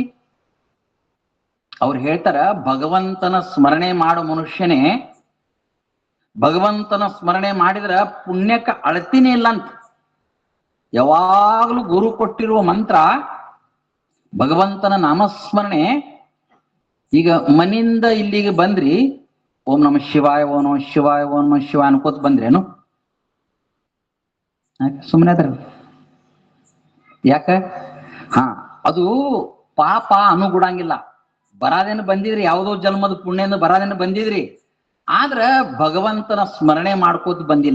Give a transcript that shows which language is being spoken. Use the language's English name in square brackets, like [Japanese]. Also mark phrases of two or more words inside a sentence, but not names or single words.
[Kannada] ಅವ್ರು ಹೇಳ್ತಾರ, ಭಗವಂತನ ಸ್ಮರಣೆ ಮಾಡೋ ಮನುಷ್ಯನೇ, ಭಗವಂತನ ಸ್ಮರಣೆ ಮಾಡಿದ್ರ ಪುಣ್ಯಕ್ಕೆ ಅಳತಿನೇ ಇಲ್ಲ ಅಂತ. ಯಾವಾಗ್ಲೂ ಗುರು ಕೊಟ್ಟಿರುವ ಮಂತ್ರ ಭಗವಂತನ ನಾಮಸ್ಮರಣೆ. ಈಗ ಮನಿಂದ ಇಲ್ಲಿಗೆ ಬಂದ್ರಿ, [Sanskrit] ಓಂ ನಮಃ ಶಿವಾಯ ಓಂ ನಮಃ ಶಿವಾಯ ಓಂ ನಮಃ ಶಿವಾಯ [Kannada] ಅನ್ಕೋತ ಬಂದ್ರೇನು? ಸುಮ್ಮನೆ ಅದ್ರ ಯಾಕ? ಅದು ಪಾಪ ಅನುಗುಡಂಗಿಲ್ಲ. ಬರಾದೇನು ಬಂದಿದ್ರಿ, ಯಾವುದೋ ಜನ್ಮದ ಪುಣ್ಯದಿಂದ ಬರಾದೇನು ಬಂದಿದ್ರಿ, ಆದ್ರ ಭಗವಂತನ ಸ್ಮರಣೆ ಮಾಡ್ಕೋತ ಬಂದಿಲ್ಲ.